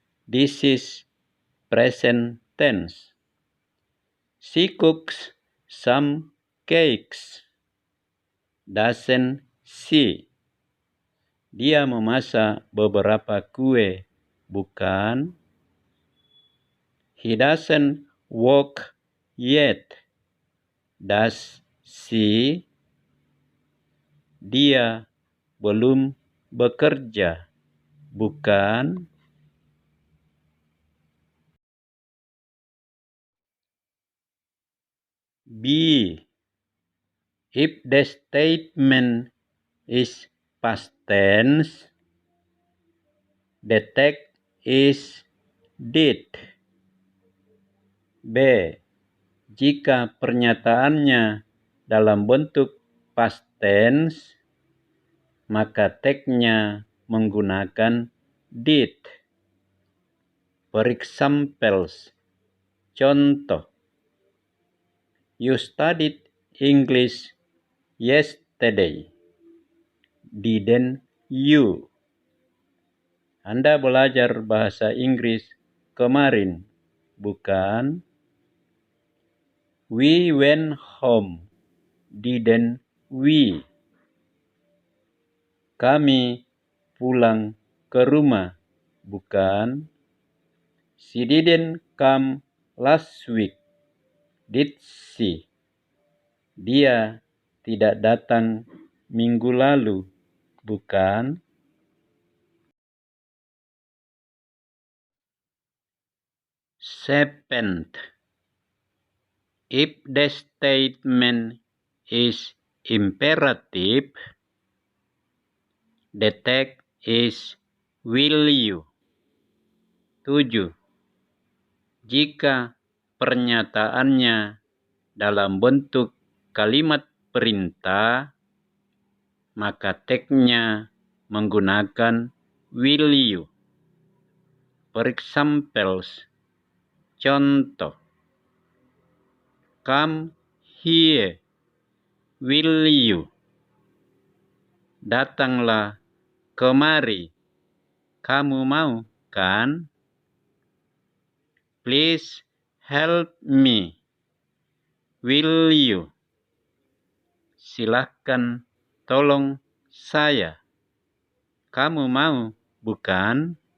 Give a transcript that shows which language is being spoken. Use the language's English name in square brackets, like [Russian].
[English] This is present tense. She cooks some cakes, doesn't she? [Indonesian] Dia memasak beberapa kue, bukan? [English] He doesn't work yet, does she? [Indonesian] Dia belum bekerja, bukan? B. [English] If the statement is past tense, the text is did. [Indonesian] B. Jika pernyataannya dalam bentuk past tense, maka teksnya menggunakan did. [English] For example, contoh, you studied English yesterday, didn't you? [Indonesian] Anda belajar bahasa Inggris kemarin, bukan? [English] We went home, didn't we? [Indonesian] Kami pulang ke rumah, bukan? [English] She didn't come last week, did she? [Indonesian] Dia tidak datang minggu lalu, bukan? [English] Seventh. If the statement is imperative, the text is will you. [Indonesian] 7. Jika pernyataannya dalam bentuk kalimat perintah, maka teksnya menggunakan [English] will you. For example, contoh, come here, will you? [Indonesian] Datanglah kemari, kamu mau kan? [English] Please help me, will you? [Indonesian] Silahkan tolong saya, kamu mau bukan?